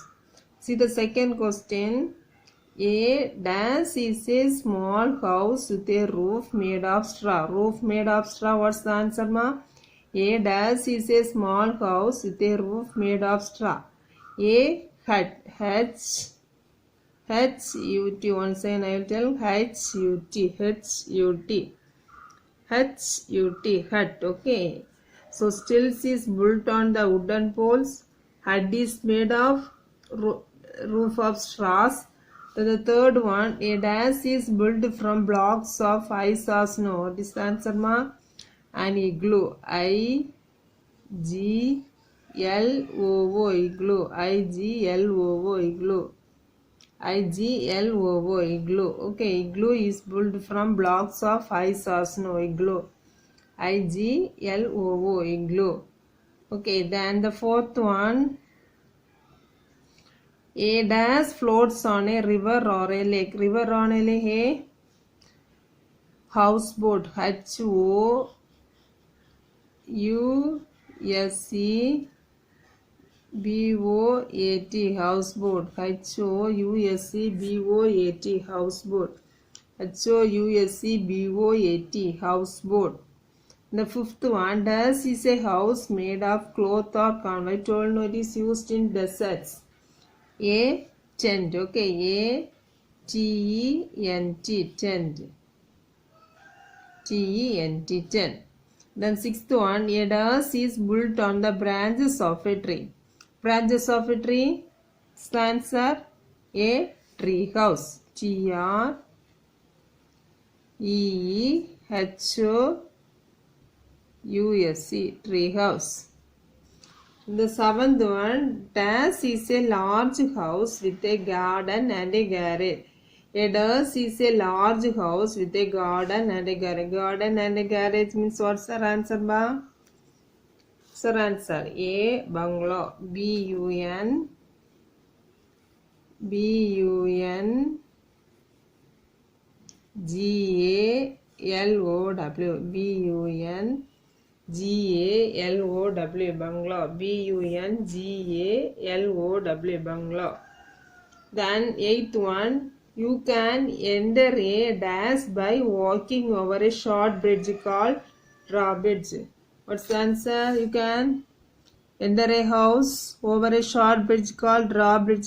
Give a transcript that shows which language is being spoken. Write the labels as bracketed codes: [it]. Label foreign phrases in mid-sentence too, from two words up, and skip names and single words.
[en] See the second question. A dash is a small house with a roof made of straw. Roof made of straw. What's the answer, ma? A dash is a small house with a roof made of straw. A hut. H-U-T. Once again I will tell H-U-T. H-U-T. H-U-T. Hut. Okay. So stilts is built on the wooden poles. Hut is made of roof of straws. The third one, a dash is built from blocks of ice or snow. What is the answer, ma? An igloo. I-G-L-O-O, igloo. I-G-L-O-O, igloo. I-G-L-O-O, igloo. Okay, igloo is built from blocks of ice or snow. Igloo. I-G-L-O-O, igloo. Okay, then the fourth one. A dash floats on a river or a lake. River on a lake, a houseboat. H-O-U-S-E-B-O-A-T, houseboat. H-O-U-S-E-B-O-A-T, houseboat. H-O-U-S-E-B-O-A-T, houseboat. The fifth one, dash is a house made of cloth or canvas. I told you it is used in deserts. A tent. Okay, A-T-E-N-T, tent. T-E-N-T, tent. Then sixth one, a dash is built on the branches of a tree. Branches of a tree, answer a tree house. T-R-E-E-H-O-U-S-E, tree house. The seventh one, dash is a large house with a garden and a garage. A dash is a large house with a garden and a garage. Garden and a garage means what's our answer, ba? Sir, answer A, bungalow. B-U-N-G-A-L-O-W. B-U-N-G-A-L-O-W, bungalow. B-U-N-G-A-L-O-W, bungalow. Then eighth one, you can enter a dash by walking over a short bridge called drawbridge. What's the answer? You can enter a house over a short bridge called drawbridge.